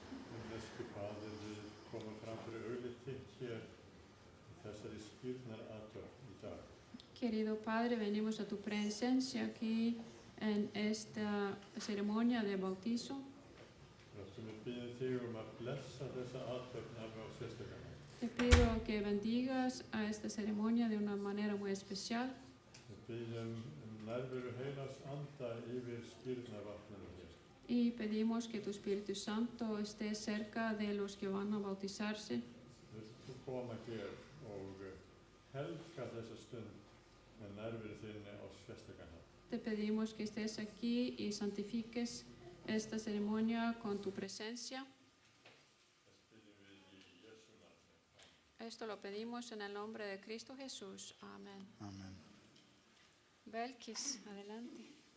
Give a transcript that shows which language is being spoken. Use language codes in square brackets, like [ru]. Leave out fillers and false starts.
[is] Himneske Fader, við komum fram fyrir augliti hér í þessari skírnarathöfn í dag. [es] Querido Padre, venimos a tu presencia aquí en esta ceremonia de bautizo. [is] Við biðjum þig að blessa þessa athöfn alveg á sérstakan hátt. [es] Te pido que bendigas a esta ceremonia de una manera muy especial. [is] Við biðjum nærveru heilags anda yfir skírnarvatninu hér. [es] Y pedimos que tu Espíritu Santo esté cerca de los que van a bautizarse. [is] Vilt þú koma hér og helga þessa stund með nærveru þinni á sérstakan hátt. [es] Te pedimos que estés aquí y santifiques esta ceremonia con tu presencia. Esto lo pedimos en el nombre de Cristo Jesús. Amén. [is] Amen. [es] Belkis, adelante.